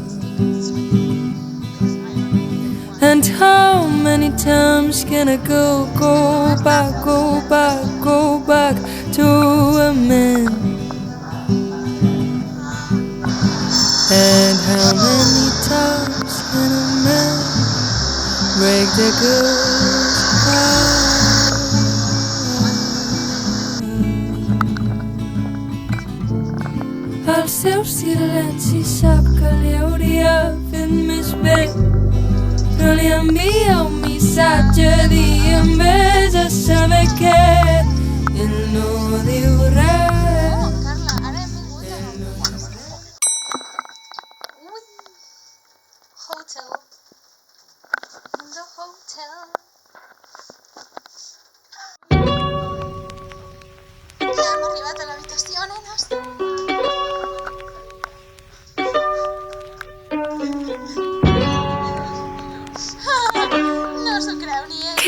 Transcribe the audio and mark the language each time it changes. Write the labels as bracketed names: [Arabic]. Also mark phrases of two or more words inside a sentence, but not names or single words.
[English] And how many times can a girl go back to a man? And how many times can a man break the girl's heart? [Catalan] El seu silenci sap que li hauria fet més bé, però li envia un missatge dient vés a saber què. Ell no diu res. [English] Hotel. In the hotel. [Catalan] Ja hem arribat a l'habitació, nenes. No s'ho creu ni ell.